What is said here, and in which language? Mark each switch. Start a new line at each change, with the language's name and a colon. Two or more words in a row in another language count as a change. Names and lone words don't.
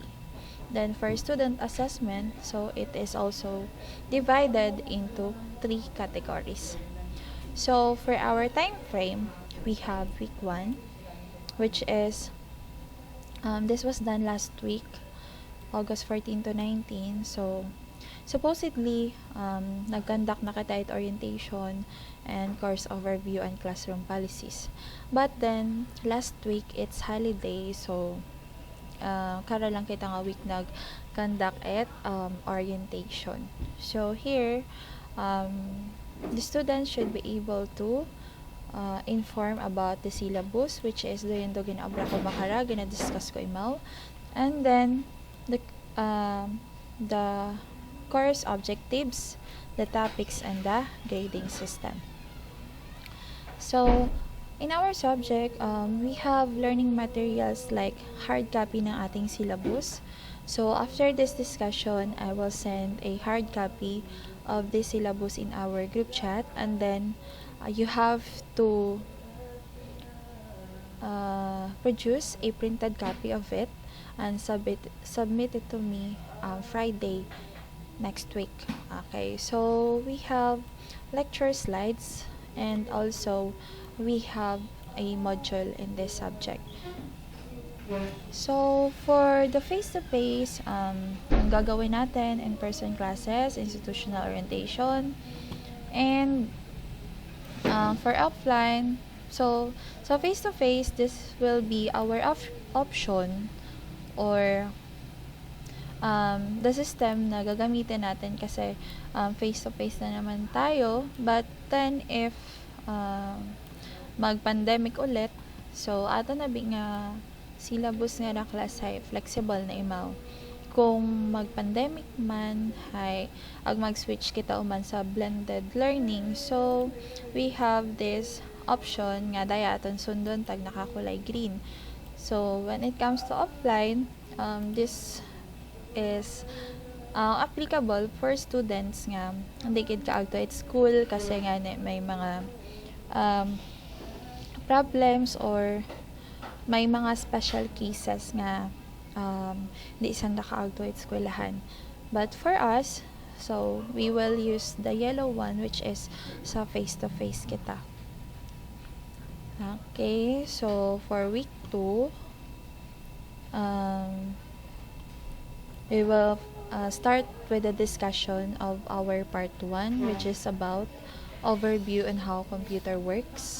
English: Then for student assessment, so it is also divided into 3 categories. So for our time frame, we have week 1, which is this was done last week, August 14 to 19. So supposedly,
Aklanon: nag-conduct na kita at
English: orientation and course overview and classroom policies. But then, last week, it's holiday, so
Aklanon: kara lang kita nga week nag-conduct at
English: orientation. So here, the students should be able to inform about the syllabus, which is
Aklanon: doon do ginaabra ko makara, gina-discuss ko imaw.
English: And then, the course objectives, the topics, and the grading system. So, in our subject, we have learning materials like hard copy
Filipino: ng ating
English: syllabus. So, after this discussion, I will send a hard copy of this syllabus in our group chat, and then you have to produce a printed copy of it and submit it to me Friday next week. Okay, so we have lecture slides, and also we have a module in this subject. So for the face-to-face,
Filipino: ang gagawin natin
English: in-person classes, institutional orientation, and for offline, so face-to-face, this will be our option or the system
Filipino: na gagamitin natin kasi
English: face-to-face
Filipino: na naman tayo.
English: But then if
Aklanon: mag-pandemic ulit, so ato na nga syllabus nga na class ay flexible na imaw. Kung mag-pandemic man, ay mag-switch kita uman sa
English: blended learning. So we have this option
Aklanon: nga dayaton sundon tag nakakulay green.
English: So when it comes to offline, this is applicable for students
Aklanon: nga hindi gid kaagto at
English: school
Aklanon: kasi nga may mga
English: problems or
Aklanon: may mga
English: special cases
Aklanon: nga di isang nakaagto at eskwelahan.
English: But for us, so we will use the yellow one, which is sa face-to-face kita. Okay, so for week 2, we will start with the discussion of our part 1, which is about overview on how computer works.